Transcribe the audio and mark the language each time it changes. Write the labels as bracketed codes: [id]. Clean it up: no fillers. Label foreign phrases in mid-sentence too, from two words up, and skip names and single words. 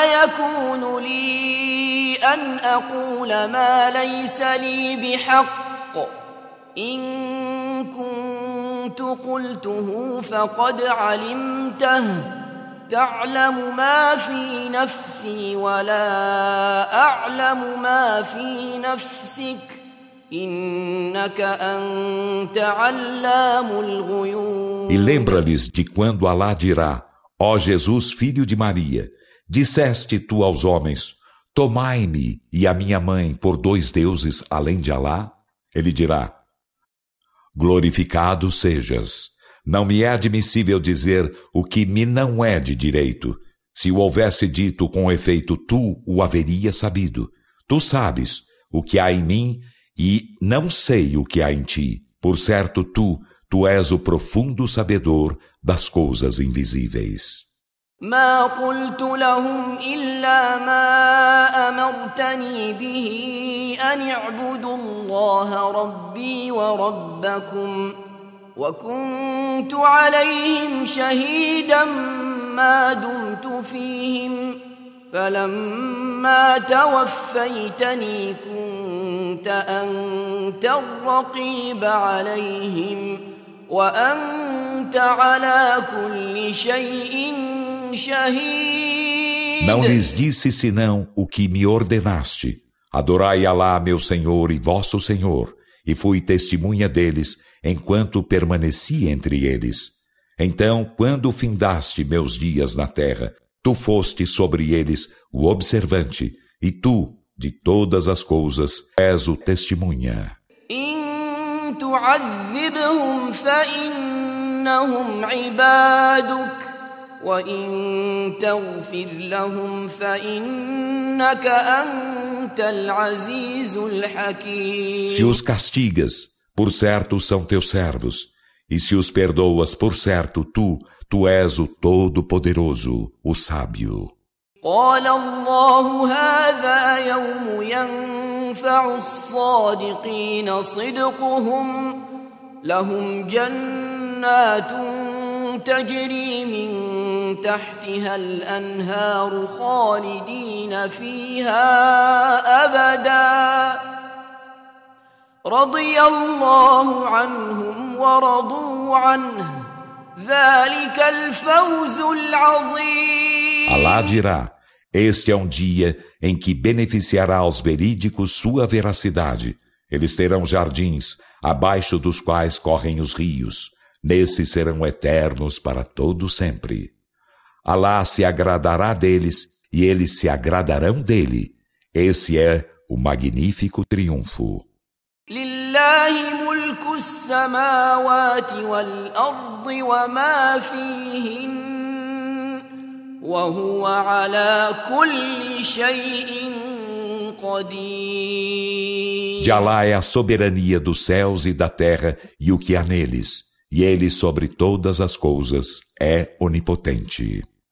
[ar] يكون لي أن أقول ما ليس لي بحق إن كنت قلته فقد علمته تعلم ما في نفسي ولا أعلم ما في نفسك إنك أنت علام الغيوب. [pt] E lembra-lhes de quando Alá dirá, ó Jesus, filho de Maria, disseste tu aos homens, tomai-me e a minha mãe por dois deuses além de Alá? Ele dirá, glorificado sejas. Não me é admissível dizer o que me não é de direito. Se o houvesse dito com efeito, tu o haverias sabido. Tu sabes o que há em mim e não sei o que há em ti. Por certo, tu és o profundo sabedor das coisas invisíveis. [ar] ما قلت لهم إلا ما أمرتني به أن اعبدوا الله ربي وربكم وكنت عليهم شهيدا ما دمت فيهم فلما توفيتني كنت أنت الرقيب عليهم وأنت على كل شيء [pt] Não lhes disse senão o que me ordenaste. Adorai Alá, meu Senhor e vosso Senhor, e fui testemunha deles, enquanto permaneci entre eles. Então, quando findaste meus dias na terra, tu foste sobre eles o observante, e tu, de todas as coisas, és o testemunha. [ar] تعذبهم فإنهم عبادك وإن تغفر لهم فإنك أنت العزيز الحكيم. [pt] Se os castigas, por certo são teus servos, e se os perdoas, por certo tu és o Todo-Poderoso, o Sábio. [ar] قال الله هذا يوم ينفع الصادقين صدقهم لهم جنات تجري من تحتها الأنهار خالدين فيها أبدا رضي الله عنهم ورضوا عنه ذلك الفوز العظيم. [pt] Alá dirá: este é um dia em que beneficiará aos verídicos sua veracidade. Eles terão jardins, abaixo dos quais correm os rios. Nesses serão eternos para todo sempre. Alá se agradará deles e eles se agradarão dele. Esse é o magnífico triunfo. [ar] لله ملك السماوات والأرض وما فيهن وهو على كل شيء قدير. [pt] De Alá é a soberania dos céus e da terra e o que há neles, e ele sobre todas as coisas é onipotente.